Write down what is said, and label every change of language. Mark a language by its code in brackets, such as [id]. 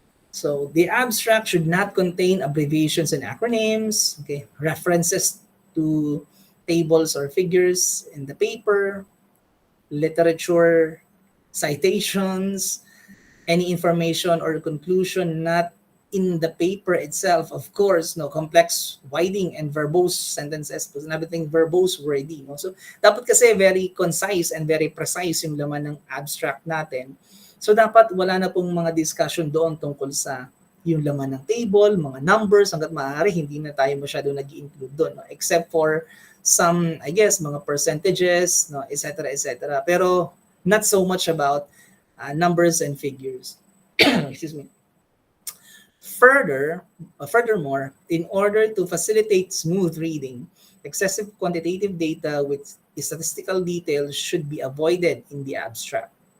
[en] So the abstract should not contain abbreviations and acronyms, okay, references to tables or figures in the paper, literature, citations, any information or conclusion not in the paper itself, of course, no, complex wording and verbose sentences, [tl] nabiting [en] verbose wording. No? [tl] So, dapat kasi [en] very concise and very precise [tl] yung laman ng abstract natin. So, dapat wala na pong mga discussion doon tungkol sa yung laman ng table, mga numbers, hanggat maaari, hindi na tayo masyado nag-i-include doon. [en] No? Except for some, I guess, mga percentages, no, etc., etc. Pero, not so much about numbers and figures. Excuse me. Furthermore, in order to facilitate smooth reading, excessive quantitative data with statistical details should be avoided in the abstract.